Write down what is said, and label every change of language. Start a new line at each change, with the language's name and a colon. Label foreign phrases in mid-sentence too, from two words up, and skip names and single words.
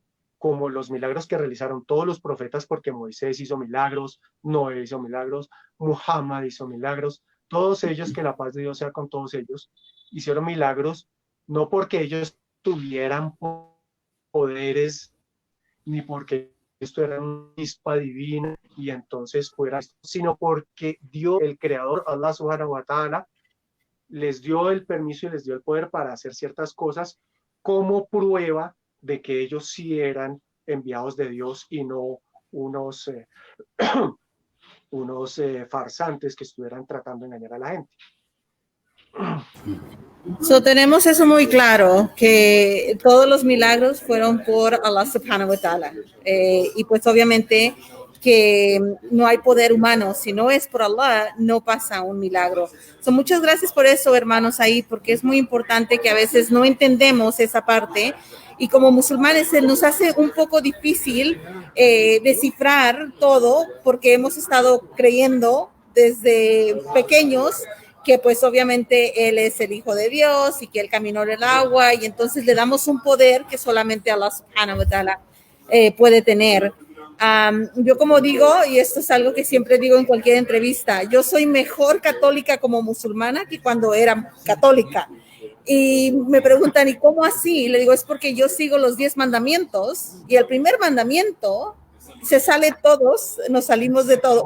Spanish: como los milagros que realizaron todos los profetas, porque Moisés hizo milagros, Noé hizo milagros, Muhammad hizo milagros, todos ellos, que la paz de Dios sea con todos ellos, hicieron milagros, no porque ellos tuvieran poderes, ni porque esto era una chispa divina y entonces fuera esto, sino porque Dios, el creador,
Arabic: الله سبحانه وتعالى,
Spanish: les dio el permiso y les dio el poder para hacer ciertas cosas como prueba de que ellos sí eran enviados de Dios y no unos, farsantes que estuvieran tratando de engañar a la gente. Tenemos eso muy claro, que todos los milagros fueron por
Arabic: الله سبحانه وتعالى.
Spanish: Y pues obviamente que no hay poder humano. Si no es por Allah, no pasa un milagro. Muchas gracias por eso, hermanos, ahí, porque es muy importante que a veces no entendemos esa parte. Y como musulmanes se nos hace un poco difícil descifrar todo, porque hemos estado creyendo desde pequeños que pues obviamente Él es el Hijo de Dios y que Él caminó en el agua, y entonces le damos un poder que solamente
Arabic: الله سبحانه وتعالى
Spanish: puede tener. Yo como digo, y esto es algo que siempre digo en cualquier entrevista, yo soy mejor católica como musulmana que cuando era católica. Y me preguntan, ¿y cómo así? Y le digo, es porque yo sigo los 10 mandamientos, y el primer mandamiento se sale todos, nos salimos de todo.